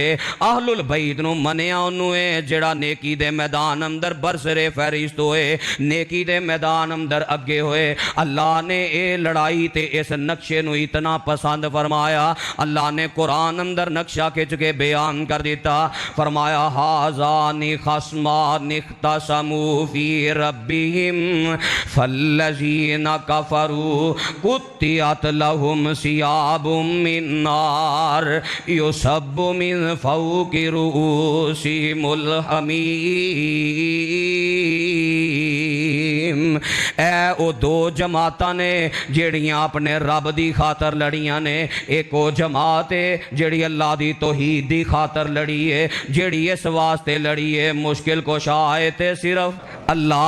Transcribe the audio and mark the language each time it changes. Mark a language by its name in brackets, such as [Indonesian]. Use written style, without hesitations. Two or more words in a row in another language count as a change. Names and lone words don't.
[Punjabi] اہل البیت نوں منیا اونوں ہے جیہڑا نیکی دے میدان اندر برسرِ فہرست ہوئے، نیکی دے میدان اندر اگے ہوئے. اللہ نے یہ لڑائی تے اس نقشے نوں اتنا پسند فرمایا، اللہ نے قرآن اندر نقشہ کھچ کے بیان کر دتا. [Arabic] फरमाया هذان خصمان اختصموا في ربهم فالذين كفروا قطعت لهم ثياب من نار يصب من فوق رؤوسهم الحميم. [Punjabi] اے او دو جماعتاں نے جیڑیاں اپنے رب دی خاطر لڑیاں نے. اک او جماعت ہے جیڑی اللہ دی توحید دی خاطر لڑی ہے، جیڑی اس واسطے لڑی ہے مشکل کشا ہے تے صرف اللہ